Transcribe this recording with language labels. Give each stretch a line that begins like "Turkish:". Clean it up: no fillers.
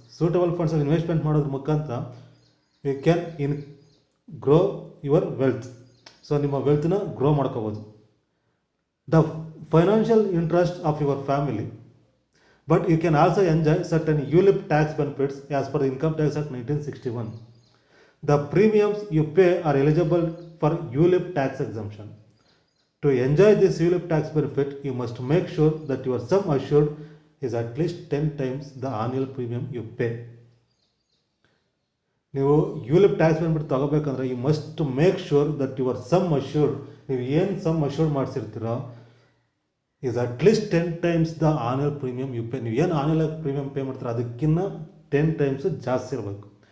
Kannada: Suitable ಫಂಡ್ಸಲ್ಲಿ investment ಮಾಡೋದ್ರ ಮುಖಾಂತರ
English: You can grow your wealth.
Kannada: So ನಿಮ್ಮ ವೆಲ್ತ್ನ ಗ್ರೋ ಮಾಡ್ಕೋಬೋದು.
English: The financial interest of your family, but you can also enjoy certain ULIP tax benefits as per income tax act 1961. The premiums you pay are eligible for ULIP tax exemption. To enjoy this ULIP tax benefit, you must make sure that your sum assured is at least 10 times the annual premium you pay.
Kannada: ನೀವು ULIP tax benefit ತೊಗೋಬೇಕಂದ್ರೆ
English: you must make sure that your sum assured,
Kannada: ನೀವು ಏನು some assured ಮಾಡಿಸಿರ್ತೀರೋ
English: Is at least 10 times the annual premium you pay.
Kannada: ನೀವು ಏನು annual premium pay ಮಾಡ್ತೀರೋ ಅದಕ್ಕಿಂತ 10 times ಜಾಸ್ತಿ ಇರಬೇಕು.